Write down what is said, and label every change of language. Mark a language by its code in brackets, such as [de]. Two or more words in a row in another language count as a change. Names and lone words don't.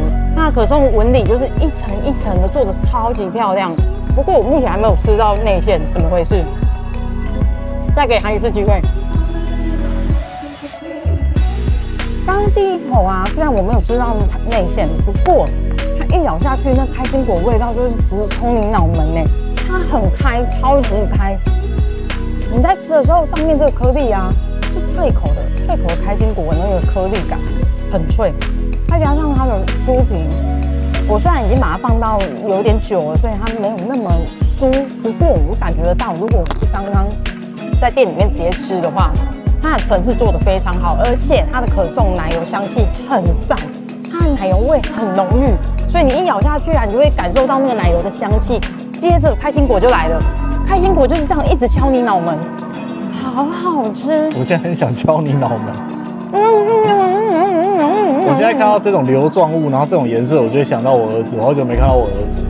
[zh] 那可頌紋理就是一層一層的做的超級漂亮。不過我目前還沒有吃到內餡，怎麼回事？再給他一次機會。剛剛第一口啊，雖然我沒有吃到內餡，不過它一咬下去，那開心果味道就是直衝你腦門呢。它很開，超級開。你在吃的時候，上面這個顆粒啊是脆口的，脆口的開心果那個顆粒感很脆，再加上它的酥皮，我雖然已經把它放到有點久了，所以它沒有那麼酥，不過我感覺得到，如果我是剛剛在店裡面直接吃的話，它的層次做得非常好，而且它的可頌奶油香氣很讚，它的奶油味很濃郁，所以你一咬下去啊，你就會感受到那個奶油的香氣。接着開心果就來了，開心果就是這樣一直敲你腦門，好好吃。我現在很想敲你腦門。我現在看到這種流狀物，然後這種顏色，我就會想到我兒子。我好久沒看到我兒子。